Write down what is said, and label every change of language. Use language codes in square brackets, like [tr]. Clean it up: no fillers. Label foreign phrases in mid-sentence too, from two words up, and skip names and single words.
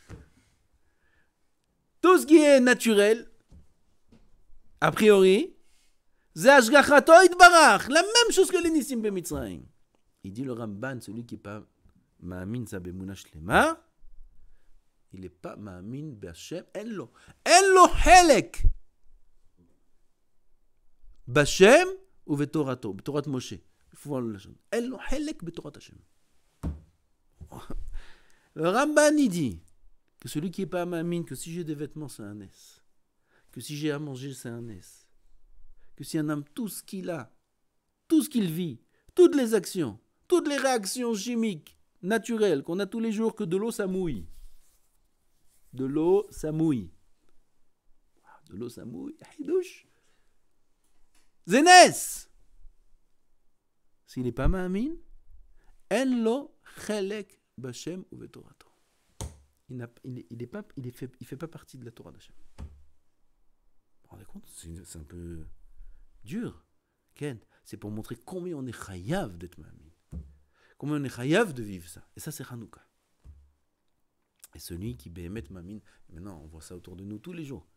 [fr] Tout ce qui est naturel, a priori, c'est [he] השגחתו יתברך, [fr] la même chose que les [he] ניסים במצרים. [fr] Il dit le Ramban, celui qui n'est pas Ma'amin sa [he] באמונה שלמה, [fr] il n'est pas [he] מאמין בה', אין לו חלק בה [fr] ou [he] בתורתו, בתורת משה. [fr] Il faut voir le Lachon. [he] אין לו חלק בתורת ה. [fr] Le Ramban, il dit que celui qui n'est pas Ma'amin, que si j'ai des vêtements, c'est un S. Que si j'ai à manger, c'est un S. Que si un homme, tout ce qu'il a, tout ce qu'il vit, toutes les actions, toutes les réactions chimiques, naturelles, qu'on a tous les jours, que de l'eau, ça mouille. De l'eau, ça mouille. De l'eau, ça mouille. Hidouche. [he] Zénès. [fr] S'il n'est pas [he] מאמין, אין לו חלק בה ou v'Torato. [fr] Il ne fait pas partie de la Torah d'Hashem. Vous vous rendez compte? C'est un peu dur. Ken, c'est pour montrer combien on est chayav d'être Ma'amin. Combien on est chayav de vivre ça. Et ça, c'est Hanouka. Et celui qui [he] באמת מאמין, [fr] maintenant on voit ça autour de nous tous les jours.